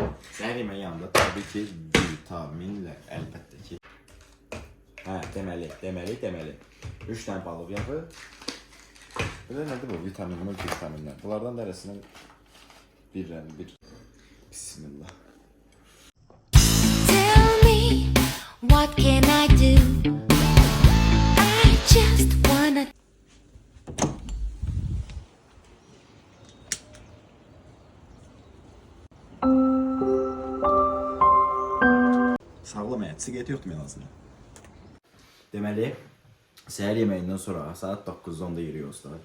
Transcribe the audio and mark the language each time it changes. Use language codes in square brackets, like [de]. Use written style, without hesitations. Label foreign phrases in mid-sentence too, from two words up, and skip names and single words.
[az] Səhər yeməyi yanında tabii ki vitaminlər əlbəttə ki. Deməli. 3 dənə balıq yağı. Belə nədir bu vitaminlər? Bunlardan dərəsindən bir. Bismillah. [en] Tell me, what can I do? I just wanna. [az] Sağlam siqaret yoxdur mən ağzına. Deməli, səhər yeməyindən sonra saat 9-10-da yürüyoruz da.